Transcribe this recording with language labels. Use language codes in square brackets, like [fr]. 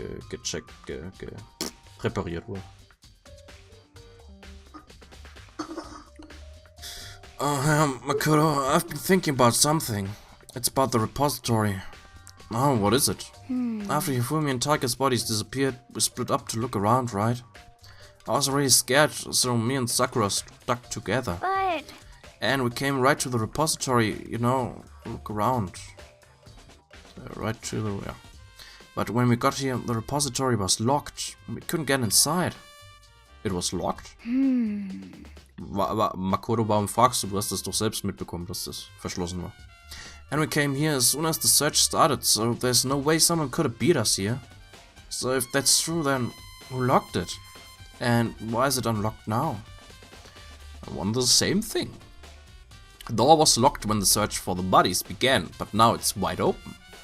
[de] gecheckt, repariert wohl. [en] Makoto, I've been thinking about something. It's about the repository. Oh, what is it? After Hifumi and Taika's bodies disappeared, we split up to look around, right? I was already scared, so me and Sakura stuck together. But... And we came right to the repository, you know, look around. Right to the... yeah. But when we got here, the repository was locked. We couldn't get inside. It was locked? Makoto, [de] warum fragst du? Du hast das doch selbst mitbekommen, dass das verschlossen war. [en] And we came here as soon as the search started, so there's no way someone could have beat us here. So if that's true, then who locked it? And why is it unlocked now? I wonder the same thing. The door was locked when the search for the bodies began, but now it's wide open.